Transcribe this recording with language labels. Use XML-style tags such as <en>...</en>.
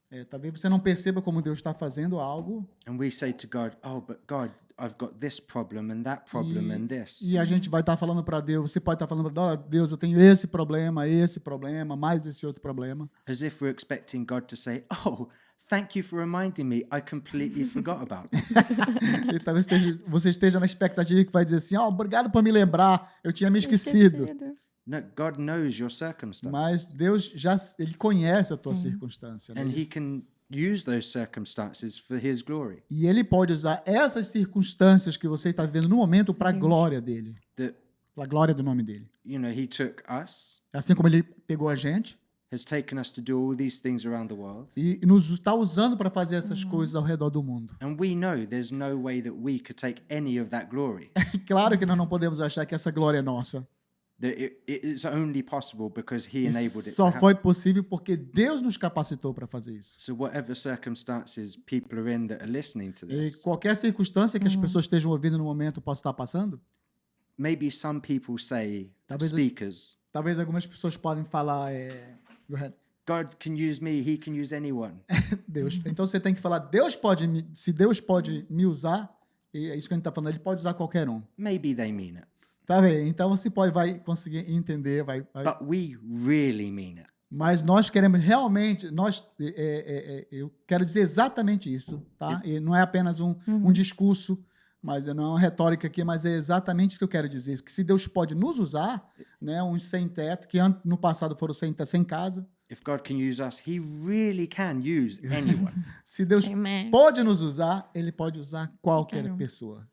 <pt>talvez você não perceba como Deus está fazendo algo,</pt> <en>and we say to God, "Oh, but God, I've got this problem and that problem and this.</en> <pt>E a gente vai estar falando para Deus, você pode estar falando para Deus, eu tenho esse problema, mais esse outro problema.</pt> <en>As if we're expecting God to say, "Oh, thank you for reminding me. I completely forgot about it."</en> <pt>E talvez você esteja na expectativa que vai dizer assim, obrigado por me lembrar, eu tinha me esquecido.</pt> <en>No, God knows your circumstances.</en> <pt>Mas Deus ele conhece a tua circunstância. Né?</pt> <en>And he can use those circumstances for his glory.</en> <pt>E ele pode usar essas circunstâncias que você está vivendo no momento para a glória dele. Para a glória do nome dele.</pt> <en>You know, he took us,</en> <pt>Assim como ele pegou a gente</pt> <en>has taken us to do all these things around the world.</en> <pt>e nos está usando para fazer essas coisas ao redor do mundo.</pt> <en>And we know there's no way that we could take any of that glory.</en> <pt>Claro que nós não podemos achar que essa glória é nossa.</pt> <en>That it's only possible because he enabled it.</en> <pt>Só foi possível porque Deus nos capacitou para fazer isso.</pt> <en>So whatever circumstances people are in that are listening to</en> <pt>E</pt> <en>this,</en> <pt>qualquer circunstância que as pessoas estejam ouvindo no momento possa estar passando,</pt> <en>maybe some people say,</en> <pt>Talvez-</pt> <en>speakers,</en> <pt>talvez algumas pessoas podem falar,</pt> <en>go ahead. God can use me, he can use anyone.</en> <pt>Deus. Então você tem que falar, se Deus pode me usar, e é isso que a gente está falando, ele pode usar qualquer um.</pt> <en>Maybe they mean it,</en> <pt>Tá vendo? Então você vai conseguir entender,</pt> <en>but we really mean it.</en> <pt>mas nós queremos realmente, eu quero dizer exatamente isso, tá? E não é apenas um discurso, mas não é uma retórica aqui, mas é exatamente isso que eu quero dizer, que se Deus pode nos usar, né, uns sem teto, que no passado foram sem casa,</pt> <en>If God can use us, he really can use anyone.</en> <pt>se Deus</pt> <en>Amen.</en> <pt>pode nos usar, ele pode usar qualquer pessoa.</pt>